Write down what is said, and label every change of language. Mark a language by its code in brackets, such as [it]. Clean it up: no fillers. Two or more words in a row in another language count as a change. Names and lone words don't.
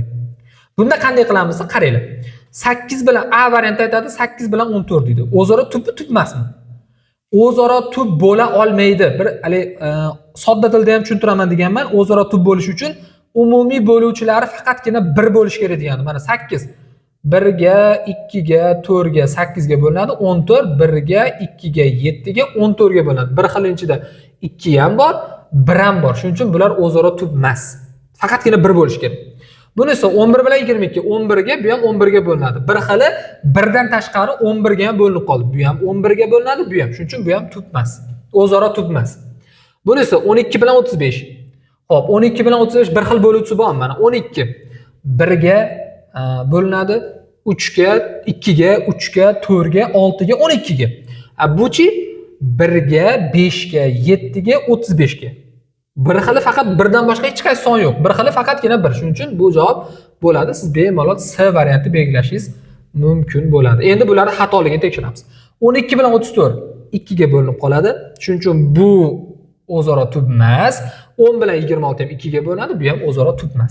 [uz] Bunda qanday qilamiz? Qaranglar. 8 bilan A varianti aytadi, 8 bilan 14 deydi. O'zaro tubmi, tub emasmi? O'zaro tub bo'la olmaydi. Bir hali sodda tilda ham tushuntiraman deganman. O'zaro tub bo'lish uchun umumiy bo'luvchilari faqatgina 1 bo'lish kerak degani. Mana 8 1 ga, 2 ga, 4 ga, 8 ga bo'linadi. 14 1 ga, 2 ga, 7 ga, 14 ga bo'linadi. Bir xil ichida 2 ham bor, 1 ham bor. Shuning uchun bular o'zaro tub emas. Faqatgina 1 bo'lish kerak. Bunisi 11 bilan 22, 11 ga, bu ham 11 ga bo'linadi. Bir xili 1 dan tashqari 11 ga ham bo'linib qoldi. Bu ham 11 ga bo'linadi, bu ham. Shuning uchun bu ham tub emas. O'zaro tub emas. Bunisi 12 bilan 35. Xo'p, 12 bilan 35 bir xil bo'luvchisi bormi? Mana 12 1 ga bo'linadi, 3 ga, 2 ga, 3 ga, 4 ga, 6 ga, 12 ga. Buchi 1 ga, 5 ga, 7 ga, 35 ga. Bir xili faqat 1 dan boshqa hech qaysi son yo'q. Bir xili faqatgina 1. Shuning uchun bu javob bo'ladi. Siz bemalol C varianti belgilashingiz mumkin bo'ladi. Endi bularning xatoligini tekshiramiz. 12 bilan 34 2 ga bo'linib qoladi. Shuning uchun bu o'zaro tub emas. 10 bilan 26 ham 2 ga bo'linadi, bu ham o'zaro tub emas.